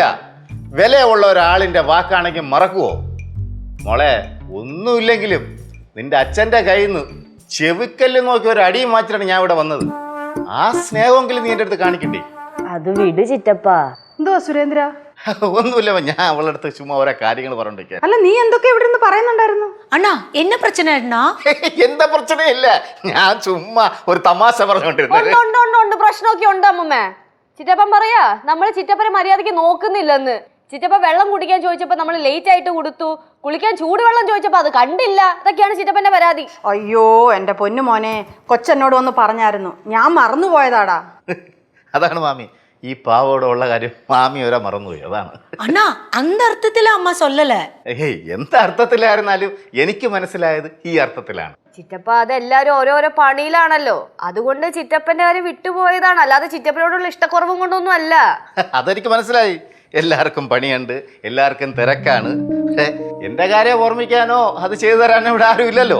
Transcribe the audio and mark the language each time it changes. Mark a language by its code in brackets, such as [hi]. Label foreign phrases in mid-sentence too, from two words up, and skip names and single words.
[ml] വിലയുള്ള ഒരാളിൻ്റെ വാക്കാണെങ്കിൽ മറക്കുവോ? മോളെ, ഒന്നുമില്ലെങ്കിലും നിന്റെ അച്ഛൻ്റെ കയ്യിൽ നിന്ന് ചെവിക്കല്ല് നോക്കി ഒരു അടിയും മാറ്റിട്ടാണ് ഞാൻ ഇവിടെ വന്നത്. ആ സ്നേഹമെങ്കിലും നീ എൻ്റെ അടുത്ത് കാണിക്കണ്ടേ? അത് വിട് ചിറ്റപ്പ. എന്തോ സുരേന്ദ്ര? ഒന്നുമില്ല, ഞാൻ അവളുടെ അടുത്ത് ചുമ്മാ ഓരോ കാര്യങ്ങൾ പറഞ്ഞോണ്ടിരിക്കുക. അല്ല നീ എന്തൊക്കെ ഇവിടെ നിന്ന് പറയുന്നുണ്ടായിരുന്നു? [ta] அண்ணா என்ன பிரச்சனை அண்ணா? [ml] എന്താ പ്രശ്നമില്ല, ഞാൻ ചുമ്മാ ഒരു തമാശ പറഞ്ഞോണ്ടിരുന്നത്. ഉണ്ട് പ്രശ്നമൊക്കെ ഉണ്ട് അമ്മമ്മേ. ചിറ്റപ്പൻ പറയാ നമ്മള് ചിറ്റപ്പനെ മര്യാദക്ക് നോക്കുന്നില്ലെന്ന്. ചിറ്റപ്പ വെള്ളം കുടിക്കാൻ ചോദിച്ചപ്പോ നമ്മൾ ലേറ്റ് ആയിട്ട് കൊടുത്തു, കുളിക്കാൻ ചൂടുവെള്ളം ചോദിച്ചപ്പോ അത് കണ്ടില്ല. അതൊക്കെയാണ് ചിറ്റപ്പന്റെ പരാതി. അയ്യോ എന്റെ പൊന്നു മോനെ, കൊച്ചെന്നോട് ഒന്ന് പറഞ്ഞായിരുന്നു, ഞാൻ മറന്നുപോയതാടാ. അതാണ് മാമി, ഈ പാവോടെ ഉള്ള കാര്യം മാമി വരെ മറന്നുപോയി. അതാണ്. [ta] அண்ணா அந்த அர்த்தத்துல அம்மா சொல்லல. [ml] ഏയ്, എന്ത് അർത്ഥത്തിലായിരുന്നാലും എനിക്ക് മനസ്സിലായത് ഈ അർത്ഥത്തിലാണ്. ചിറ്റപ്പ അതെല്ലാരും ഓരോരോ പണിയിലാണല്ലോ, അതുകൊണ്ട് ചിറ്റപ്പന്റെ കാര്യം വിട്ടുപോയതാണ്, അല്ലാതെ ചിറ്റപ്പനോടുള്ള ഇഷ്ടക്കുറവും കൊണ്ടൊന്നും അല്ല. അതെനിക്ക് മനസ്സിലായി. എല്ലാവർക്കും പണിയുണ്ട്, എല്ലാവർക്കും തിരക്കാണ്. എന്റെ കാര്യം ഓർമ്മിക്കാനോ അത് ചെയ്തു തരാനോ ഇവിടെ ആരും ഇല്ലല്ലോ.